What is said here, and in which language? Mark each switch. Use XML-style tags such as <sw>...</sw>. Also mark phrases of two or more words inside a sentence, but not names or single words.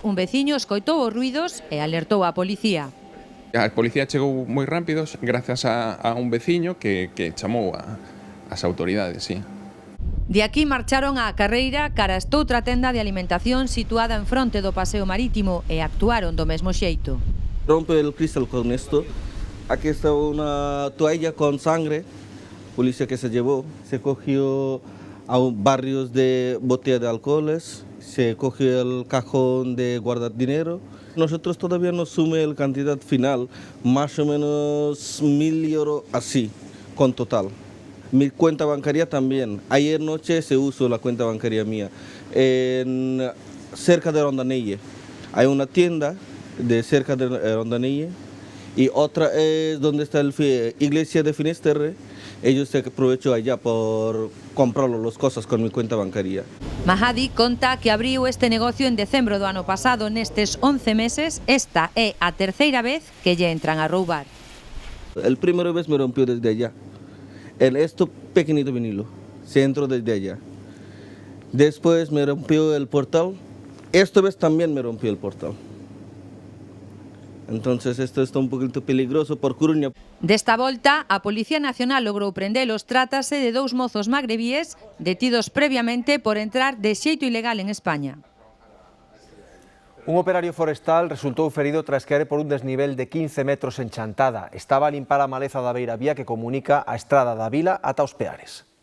<gl>Un veciño escoitou os ruidos e alertou a policía. A policía chegou moi rápido gracias a un veciño que chamou as autoridades, sí. De aquí marcharon á carreira cara a estoutra tenda de alimentación situada en fronte do Paseo Marítimo e actuaron do mesmo xeito.</gl> <es>Rompe el cristal con esto. Aquí está una toalla con sangre, policía que se llevó. Se cogió a barrios de botella de alcoholes, se cogió el cajón de guardar dinero. Nosotros todavía no sume la cantidad final, más o menos 1.000 euros así, con total. Mi cuenta bancaria también. Ayer noche se usó la cuenta bancaria mía. Cerca de Rondanelle. Hay una tienda cerca de Rondanelle y otra es donde está la iglesia de Finisterre. Ellos se aprovechó allá por comprar las cosas con mi cuenta bancaria.</es> <gl>Mahadi conta que abriu este negocio en decembro do ano pasado. Nestes 11 meses, esta é a terceira vez que lle entran a roubar.</gl> <es>El primera vez me rompió desde allá. En esto pequeñito vinilo, se entró desde allá. Después me rompió el portal. Esta vez también me rompió el portal. Entonces esto está un poquito peligroso por Coruña.</es> <gl>Desta volta, a Policía Nacional logrou prendelos. Trátase de 2 mozos magrebíes detidos previamente por entrar de xeito ilegal en España. Un operario forestal resultou ferido tras caer por un desnivel de 15 metros en Chantada. Estaba a limpar a maleza da beiravía que comunica a estrada da vila ata os Peares.</gl>